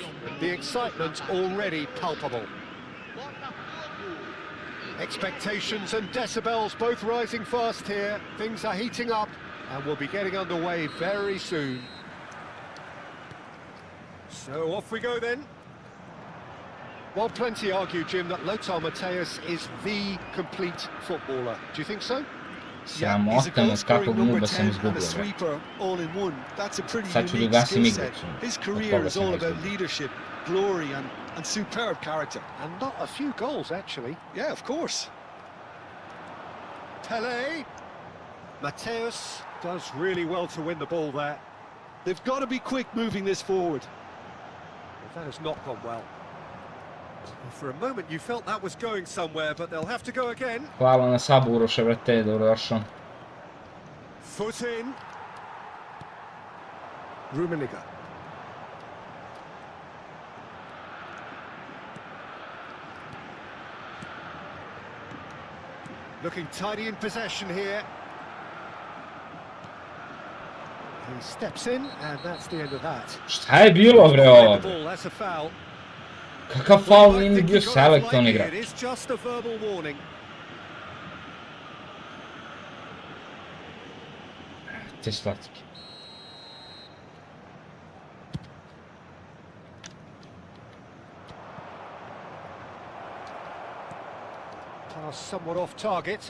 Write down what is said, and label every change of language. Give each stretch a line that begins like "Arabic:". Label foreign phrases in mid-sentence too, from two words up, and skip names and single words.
English: The excitement already palpable. Expectations and decibels both rising fast here. Things are heating up and we'll be getting underway very soon. So off we go then. Well, plenty argue, Jim, that Lothar Matthäus is the complete footballer. Do you think so?
Serbian: Sramota me od kakvog nuba sam izgubio.
English: Sweeper all in one. That's a pretty
Serbian: Sad ću da
English: unique
Serbian: ugasim
English: skill set.
Serbian: igricu.
English: His
Serbian: Od
English: career
Serbian: toga
English: is
Serbian: sam
English: all
Serbian: ga
English: about
Serbian: izgubio.
English: leadership, glory and superb character. And not a few goals, actually. Yeah, of course. Pelé. Matthäus does really well to win the ball there. They've got to be quick moving this forward. Well, that has not gone well. For a moment you felt that was going somewhere, but they'll have to go again.
Serbian: Hvala na sabu Uroše, brate, dobrodošao.
English: Foot in. Rummenigge. Looking tidy in possession here. He steps in, and that's the end of that.
Serbian: Šta je bilo, bre,
English: The
Serbian: ovdje?
English: ball, that's a foul.
Serbian: Kakav faul
English: I
Serbian: nije
English: think
Serbian: bio
English: he got off
Serbian: selekton
English: lightly.
Serbian: igrač.
English: It is just a verbal warning.
Serbian: Te slatki.
English: Pass somewhat off target.